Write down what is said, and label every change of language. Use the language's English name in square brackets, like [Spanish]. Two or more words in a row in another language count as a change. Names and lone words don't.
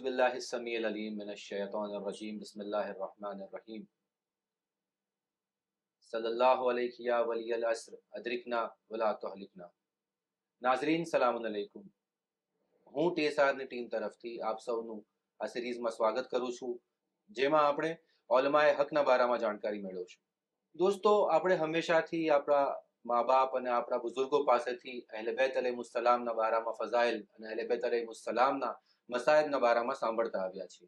[Arabic] بسم الله السميع العليم من الشيطان الرجيم بسم الله الرحمن الرحيم صلى الله عليه يا ولي العصر أدركنا ولا تهلكنا. [Urdu] नाज़रीन [Arabic] سلام عليكم. [Gujarati] હું ટીએસઆરની ટીમ તરફથી આપ સૌનું આ સિરીઝમાં સ્વાગત કરું છું, જેમાં આપણે ઓલમાએ હકના બારામાં જાણકારી મેળવશું। દોસ્તો, આપણે હંમેશાથી આપણા મા બાપ અને આપણા બુઝુર્ગો પાસેથી અહલે બેત અલૈહિસ્સલામના બારામાં ફઝાઇલ અને અહલે બેત અલૈહિસ્સલામના મસાયબના બારામાં સાંભળતા આવ્યા છીએ।